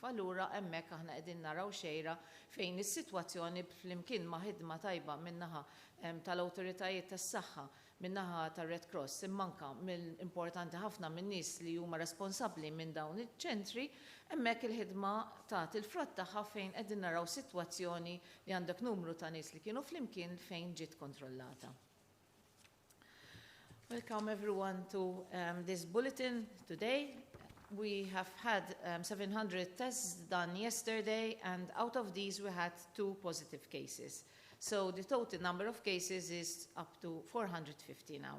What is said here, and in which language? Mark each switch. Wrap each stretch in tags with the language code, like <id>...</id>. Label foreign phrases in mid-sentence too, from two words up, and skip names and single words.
<mt>Allura hemmhekk aħna qegħdin naraw xejra fejn is-sitwazzjoni flimkien ma' ħidma tajba min-naħa tal-awtoritajiet tas-saħħa, min-naħa tar-Red Cross, imma anke mill-importanti ħafna min-nies li huma responsabbli minn dawn iċ-ċentri, hemmhekk il-ħidma tagħti il-frott tagħha fejn qegħdin naraw sitwazzjoni li għandek numru ta' nies li kienu flimkien fejn ġiet kontrollata.</mt> <en>Welcome everyone to this bulletin today. We have had 700 tests done yesterday, and out of these we had 2 positive cases. So the total number of cases is up to 450 now.</en>